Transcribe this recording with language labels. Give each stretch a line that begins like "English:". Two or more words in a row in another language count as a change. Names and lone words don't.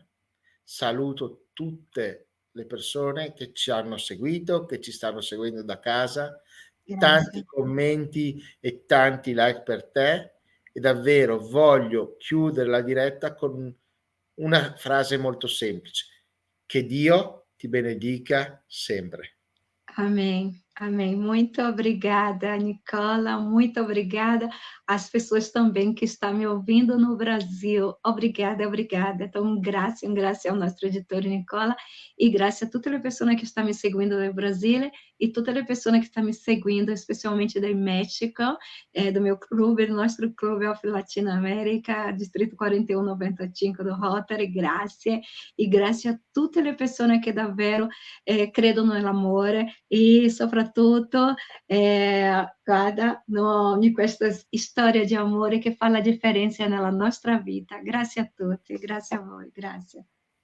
Italian: Saluto tutte le persone che ci hanno seguito, che ci stanno seguendo da casa. Tanti Grazie. commenti e tanti like per te. E davvero voglio chiudere la diretta con una frase molto semplice: che Dio ti benedica sempre.
Portuguese: Amém, amém. Muito obrigada, Nicola, muito obrigada às pessoas também que estão me ouvindo no Brasil. Obrigada, obrigada. Então, graças ao nosso editor Nicola e graças a todas as pessoas que estão me seguindo do Brasil e todas as pessoas que estão me seguindo, especialmente do México, do meu clube, do nosso clube of Latinoamérica, Distrito 4195 do Rotary.
Italian: Grazie e grazie a tutte le persone che davvero credono nell'amore e soprattutto guarda in questa storia di amore che fa la differenza nella nostra vita. Grazie a tutti, grazie a voi, grazie.